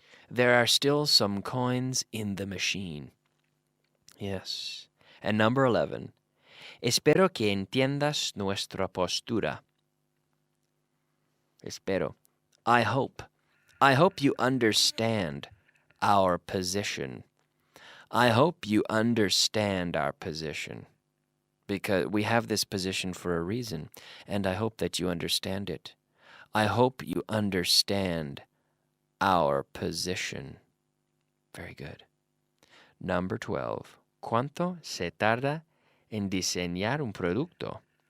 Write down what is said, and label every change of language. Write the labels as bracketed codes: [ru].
[en] There are still some coins in the machine. Yes. And number 11. [es] Espero que entiendas nuestra postura. Espero. [en] I hope you understand our position. I hope you understand our position. Because we have this position for a reason, and I hope that you understand it. I hope you understand our position. Very good. Number 12. [es] ¿Cuánto se tarda en diseñar un producto?